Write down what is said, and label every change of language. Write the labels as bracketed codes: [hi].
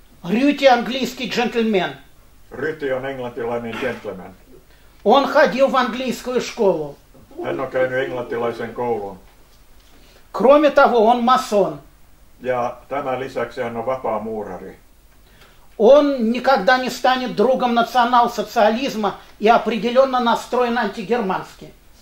[ru] Рюти английский джентльмен. [fi] Ryti on englantilainen gentleman. [ru] Он ходил в английскую школу. [fi] Hän on käynyt englantilaisen koulun. [ru] Кроме того, он масон. [fi] Ja tämän lisäksi hän on vapaamuurari. [ru] Он никогда не станет другом национал-социализма и определенно настроен антигермански.